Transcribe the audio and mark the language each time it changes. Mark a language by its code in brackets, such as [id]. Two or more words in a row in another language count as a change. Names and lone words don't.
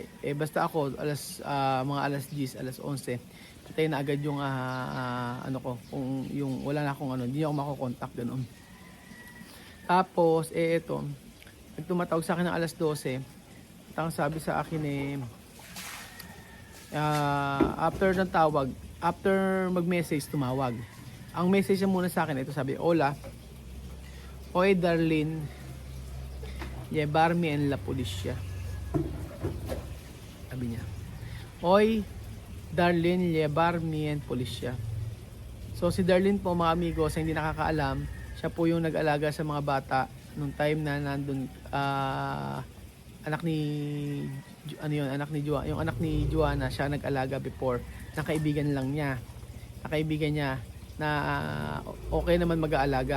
[tl] Basta ako mga alas 10, alas 11, patay na agad yung kung yung wala na akong hindi ako makokontak ganoon. Tapos ito, nagtumatawag sa akin ng alas 12. Ang sabi sa akin after ng tawag, after mag-message, tumawag. Ang message niya muna sa akin, ito sabi, [es] Hola, Oy Darlene, llevarme en la policía. [tl] Sabi niya, Oy Darlene, [es] llevarme en policía. [tl] So si Darlene po, mga amigo, sa hindi nakakaalam, siya po yung nag-alaga sa mga bata nung time na nandun anak ni ano yun, anak ni Juana, yung anak ni Juana, siya nag-alaga before, na kaibigan lang niya. Na kaibigan niya na okay naman mag-aalaga.